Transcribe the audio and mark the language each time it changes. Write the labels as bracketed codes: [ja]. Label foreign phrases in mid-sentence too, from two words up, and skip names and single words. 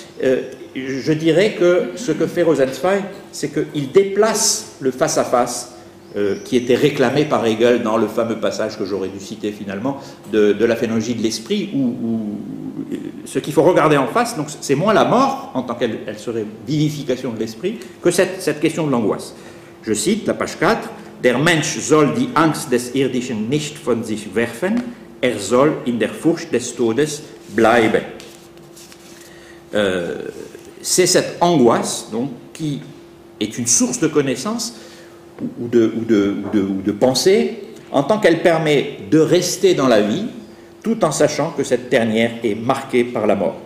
[fr] Je dirais que ce que fait Rosenzweig, c'est qu'il déplace le face-à-face qui était réclamé par Hegel dans le fameux passage que j'aurais dû citer finalement de la phénoménologie de l'esprit, où ce qu'il faut regarder en face, donc c'est moins la mort en tant qu'elle serait vivification de l'esprit, que cette question de l'angoisse. Je cite la page 4, [de] Der Mensch soll die Angst des Irdischen nicht von sich werfen, soll in der Furcht des Todes bleiben. [fr] C'est cette angoisse donc, qui est une source de connaissance ou de pensée, en tant qu'elle permet de rester dans la vie, tout en sachant que cette dernière est marquée par la mort.